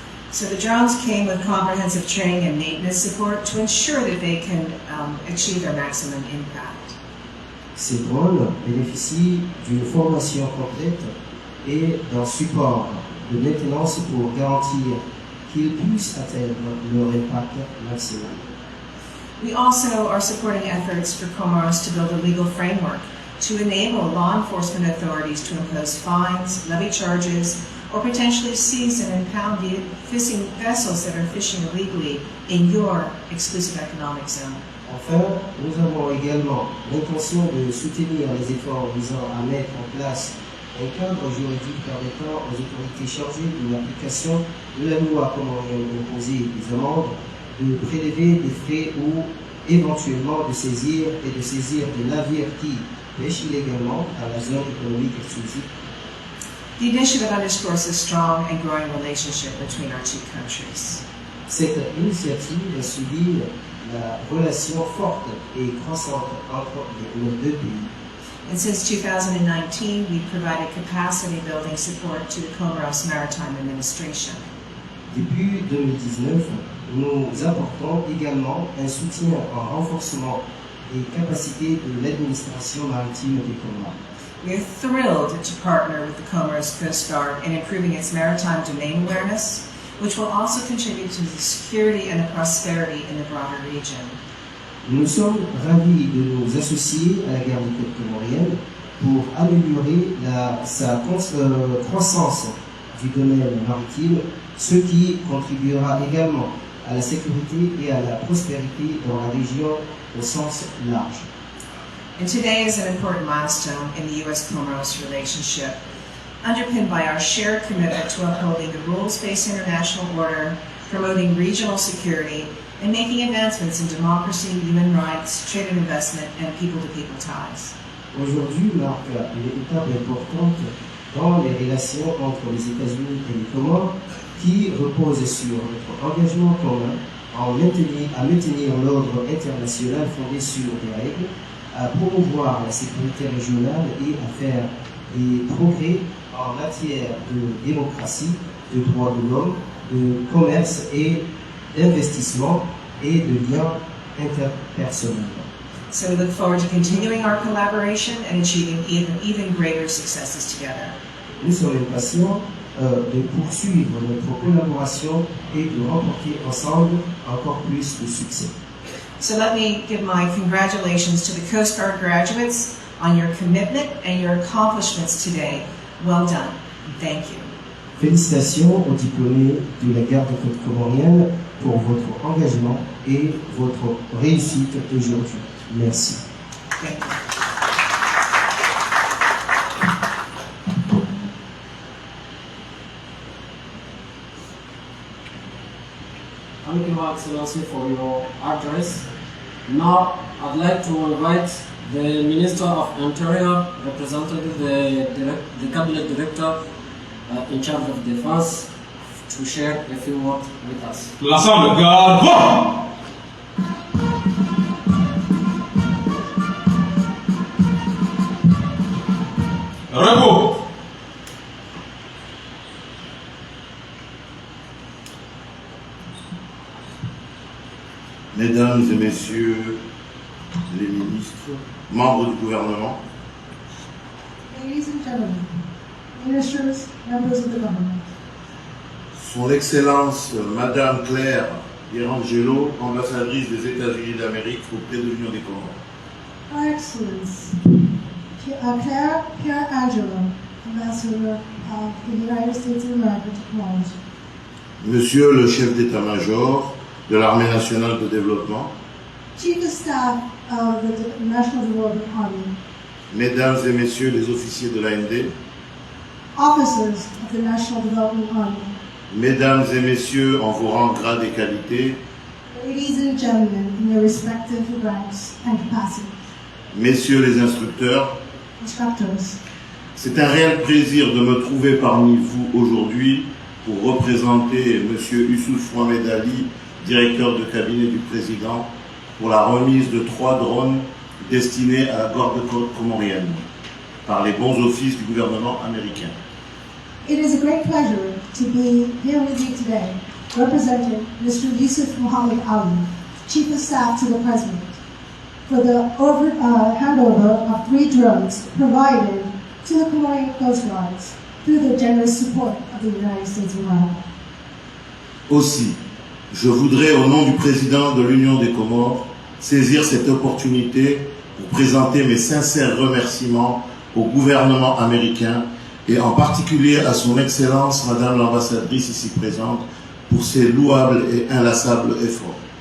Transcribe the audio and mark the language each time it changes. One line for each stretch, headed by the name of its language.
English: So the drones came with comprehensive training and maintenance support to ensure that they can achieve their maximum impact.
French: Ces drones bénéficient d'une formation complète et d'un support de maintenance pour garantir qu'ils puissent atteindre leur impact maximum.
English: We also are supporting efforts for Comoros to build a legal framework to enable law enforcement authorities to impose fines, levy charges, or potentially seize and impound fishing vessels that are fishing illegally in your exclusive economic zone.
French: Enfin, nous avons également l'intention de soutenir les efforts visant à mettre en place un cadre juridique permettant aux autorités chargées de l'application de la loi comorienne d'imposer des amendes, de prélever des frais ou éventuellement de saisir des navires qui pêchent illégalement à la zone économique exclusive.
English: The initiative underscores the strong and growing relationship between our two countries.
French: Cette initiative souligne la relation forte et croissante entre nos deux pays.
English: And since 2019, we've provided capacity building support to the Comoros Maritime Administration.
French: Depuis 2019, nous apportons également un soutien en renforcement des capacités de l'administration maritime des Comores.
English: We are thrilled to partner with the Comoros Coast Guard in improving its maritime domain awareness, which will also contribute to the security and the prosperity in the broader region.
French: Nous sommes ravis de nous associer à la garde côte comorienne pour améliorer sa croissance du domaine maritime, ce qui contribuera également à la sécurité et à la prospérité dans la région au sens large.
English: And today is an important milestone in the U.S.-Comoros relationship, underpinned by our shared commitment to upholding the rules-based international order, promoting regional security, and making advancements in democracy, human rights, trade and investment, and people-to-people ties.
French: Aujourd'hui marque une étape importante dans les relations entre les États-Unis et les Comores qui repose sur notre engagement commun à maintenir l'ordre international fondé sur des règles, à promouvoir la sécurité régionale et à faire des progrès en matière de démocratie, de droits de l'homme, de commerce et d'investissement et de liens interpersonnels.
English: So we look forward to continuing our collaboration and achieving even greater successes together.
French: Nous sommes impatients de poursuivre notre collaboration et de remporter ensemble encore plus de succès.
English: So let me give my congratulations to the Coast Guard graduates on your commitment and your accomplishments today. Well done. Thank you.
French: Félicitations aux diplômés de la garde côte comorienne pour votre engagement et votre réussite aujourd'hui. Merci.
English: Thank you. Thank you, Excellency, for your address. Now, I'd like to invite the Minister of Interior, representative the Cabinet Director in charge of Defense, to share a few words with us.
French: L'ensemble garde va. Repos. Mesdames Mesdames et Messieurs les ministres, membres du gouvernement,
English: Ladies and gentlemen, ministers, members of the government,
French: Son Excellence Madame Claire Pierangelo, ambassadrice des États-Unis d'Amérique auprès de l'Union des Comores,
English: Her Excellency Claire Pierangelo, Ambassador of the United States of America to Comoros,
French: Monsieur le chef d'état-major de l'Armée nationale de développement,
English: Chief of Staff of the National Development Army,
French: Mesdames et Messieurs les officiers de l'AND,
English: officers of the National Development Army,
French: Mesdames et Messieurs en vos rangs, grades et qualités,
English: ladies and gentlemen in their respective ranks and capacities,
French: Messieurs les instructeurs,
English: instructors,
French: c'est un réel plaisir de me trouver parmi vous aujourd'hui pour représenter Monsieur Youssouf Mohamed Ali, directeur de cabinet du président, pour la remise de 3 drones destinés à la garde-côte comorienne par les bons offices du gouvernement américain.
English: It is a great pleasure to be here with you today, representing Mr. Youssouf Mohamed Ali, Chief of Staff to the President, for the handover of 3 drones provided to the Comorian Coast Guards through the generous support of the United States of America.
French: Aussi, je voudrais, au nom du président de l'Union des Comores, saisir cette opportunité pour présenter mes sincères remerciements au gouvernement américain et en particulier à son Excellence, Madame l'ambassadrice ici présente, pour ses louables et inlassables efforts.